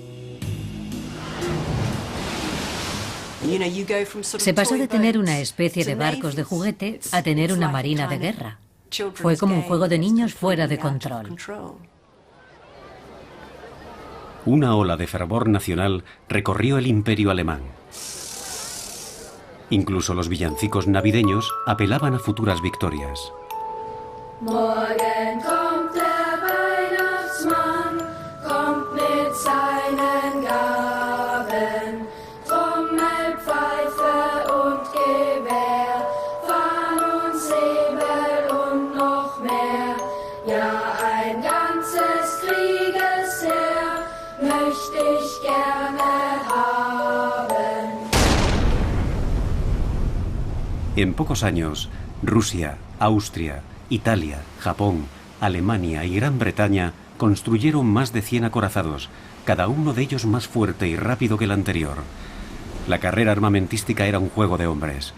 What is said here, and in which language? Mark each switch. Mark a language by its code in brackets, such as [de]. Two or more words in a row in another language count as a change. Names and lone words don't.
[es] Se pasó de tener una especie de barcos de juguete a tener una marina de guerra. Fue como un juego de niños fuera de control. Una ola de fervor nacional recorrió el imperio alemán. Incluso los villancicos navideños apelaban a futuras victorias. [de] Morgen kommt der Weihnachtsmann, kommt mit seinen Gaben, Trommel, Pfeife und Gewehr, Fahnen und Säbel und noch mehr. Ja, ein ganzes Kriegesheer möchte ich gerne haben. [es] En pocos años, Rusia, Austria, Italia, Japón, Alemania y Gran Bretaña construyeron más de 100 acorazados, cada uno de ellos más fuerte y rápido que el anterior. La carrera armamentística era un juego de hombres.